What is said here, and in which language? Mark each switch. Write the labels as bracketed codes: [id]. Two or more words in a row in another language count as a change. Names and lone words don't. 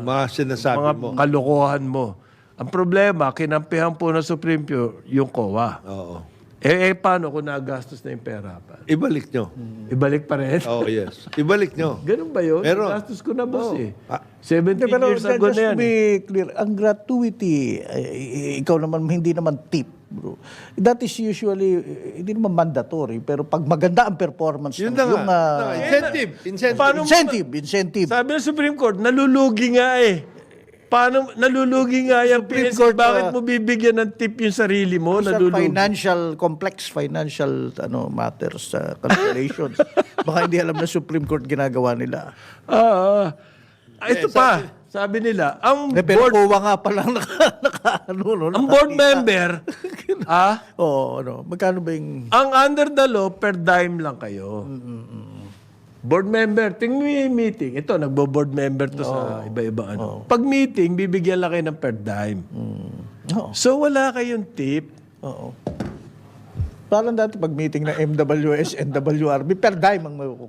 [tl] Mga sinasabi mga mo. kalokohan mo. Ang problema, kinampihan po ng Supreme Court yung COA. Oo. Paano kung nagastos na yung pera? Ibalik nyo. Ibalik pa rin? Oh, yes. Ibalik nyo. Ganun ba yun? Pero- Nagastos ko na, boss eh. 17 Pero [en] years ago just [tl] na yan. [en] to be clear, [tl] ang gratuity, ikaw naman, hindi naman tip, bro. [en] That is usually, [tl] hindi naman mandatory, pero pag maganda ang performance Yun ng na nga. yung, Incentive. Incentive. Paano- incentive. Sabi ng Supreme Court, nalulugi nga eh. Paano, nalulugi nga yung Supreme PNC. Court, Bakit mo bibigyan ng tip yung sarili mo? Sa Nalulugi. [en] complex financial matters, calculations. [tl] Baka hindi alam na Supreme Court ginagawa nila. Ito pa, sabi nila, ang Pero board, kuha nga palang ang board member, Oo, magkano ba yung... ang under the law, [en] per dime [tl] lang kayo. Board member, tingnan mo yung meeting. Ito, nagbo-board member to sa iba-iba. Pag meeting, bibigyan lang kayo ng [en] per dime. [tl] Oo. So, wala kayong tip. Oo. Parang dati pag meeting ng MWS, NWRB, [en] per dime [tl] ang makukuha.